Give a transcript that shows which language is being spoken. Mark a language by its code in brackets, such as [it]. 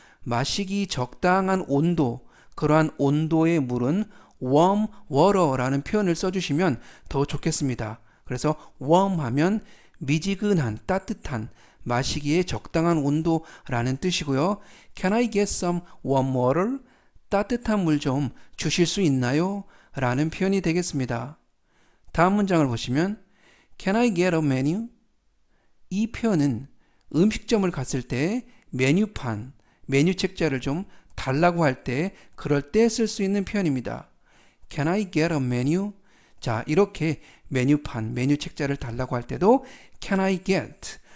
[ko] 마시기 적당한 온도, 그러한 온도의 물은 warm water라는 표현을 써주시면 더 좋겠습니다. 그래서 warm 하면 미지근한, 따뜻한, 마시기에 적당한 온도라는 뜻이고요. [en] Can I get some warm water? [ko] 따뜻한 물 좀 주실 수 있나요? 라는 표현이 되겠습니다. 다음 문장을 보시면 [en] Can I get a menu? [ko] 이 표현은 음식점을 갔을 때 메뉴판, 메뉴 책자를 좀 달라고 할 때 그럴 때 쓸 수 있는 표현입니다. [en] Can I get a menu? [ko] 자, 이렇게 메뉴판, 메뉴 책자를 달라고 할 때도 [en] Can I get?